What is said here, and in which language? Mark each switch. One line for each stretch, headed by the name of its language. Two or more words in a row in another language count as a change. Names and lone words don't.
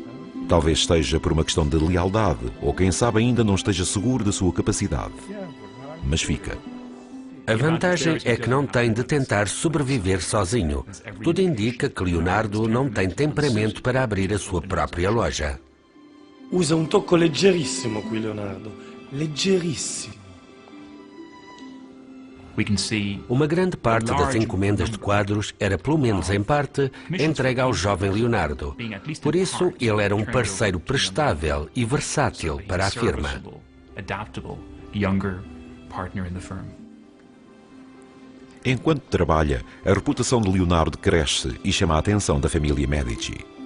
Portuguese: Talvez esteja por uma questão de lealdade, ou quem sabe ainda não esteja seguro da sua capacidade. Mas fica. A vantagem é que não tem de tentar sobreviver sozinho. Tudo indica que Leonardo não tem temperamento para abrir a sua própria loja.
Italian: Usa um tocco leggerissimo qui, Leonardo. Leggerissimo.
Portuguese: Uma grande parte das encomendas de quadros era, pelo menos em parte, entregue ao jovem Leonardo. Por isso, ele era um parceiro prestável e versátil para a firma. Enquanto trabalha, a reputação de Leonardo cresce e chama a atenção da família Medici.